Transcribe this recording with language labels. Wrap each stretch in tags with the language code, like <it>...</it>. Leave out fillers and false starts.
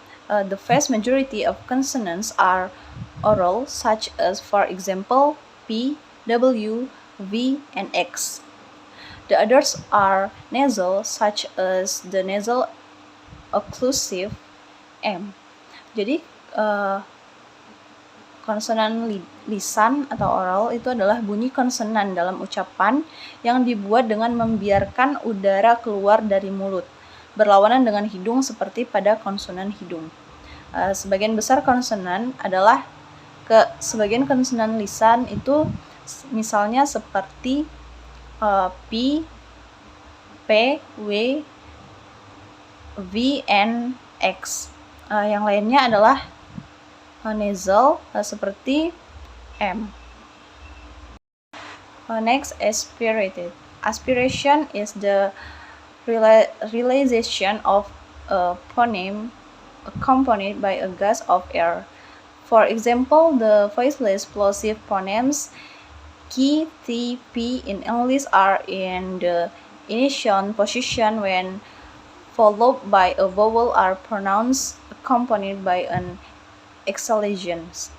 <en>The vast majority of consonants are oral, such as, for example, P, W, V, and X. The others are nasal, such as the nasal occlusive M.</en> <id>Jadi konsonan lisan atau oral itu adalah bunyi konsonan dalam ucapan yang dibuat dengan membiarkan udara keluar dari mulut, berlawanan dengan hidung seperti pada konsonan hidung. Sebagian besar konsonan adalah sebagian konsonan lisan itu misalnya seperti P, P, W, V, and X. Yang lainnya adalah nasal seperti M.</id> <en>Next, aspirated. Aspiration is the realization of a phoneme accompanied by a gust of air. For example, the voiceless plosive phonemes K, T, P in English are in the initial position when followed by a vowel are pronounced accompanied by an exhalation.</en>